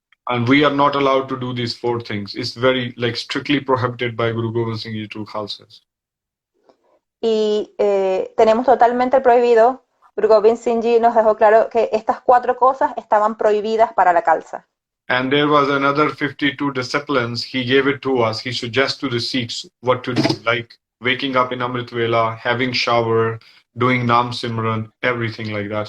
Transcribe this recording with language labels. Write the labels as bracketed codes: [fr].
[en] And we are not allowed to do these 4 things. It's very strictly prohibited by Guru Gobind Singh Ji to Khalsas. [es] Y tenemos totalmente prohibido, Guru Gobind Singh Ji nos dejó claro que estas 4 cosas estaban prohibidas para la Khalsa. [en] And there was another 52 disciplines. He gave it to us. He suggests to the Sikhs what to do, like waking up in Amrit Vela, having shower, doing Nam Simran, everything like that.